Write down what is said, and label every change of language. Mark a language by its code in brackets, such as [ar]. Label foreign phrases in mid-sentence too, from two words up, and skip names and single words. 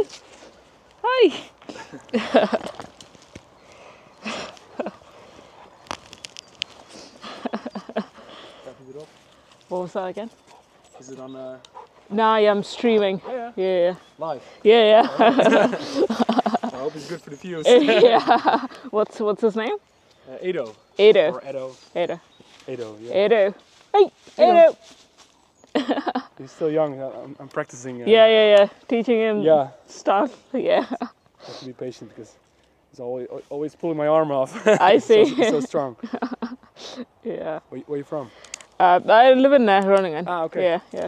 [en] Hi. What was that again? Is it on Nah, yeah, I'm streaming. yeah. Yeah. Live? Yeah. I hope it's good for the views. Yeah. What's his name? Edo. Edo. Or Edo. Edo. Edo, yeah. Edo. Hey, Edo. Edo. He's still young. I'm practicing. Yeah. Teaching him Yeah. stuff. Yeah. I have to be patient because he's always pulling my arm off. I see. He's so strong. Yeah. Where you from? I live in Groningen. Ah, okay. Yeah.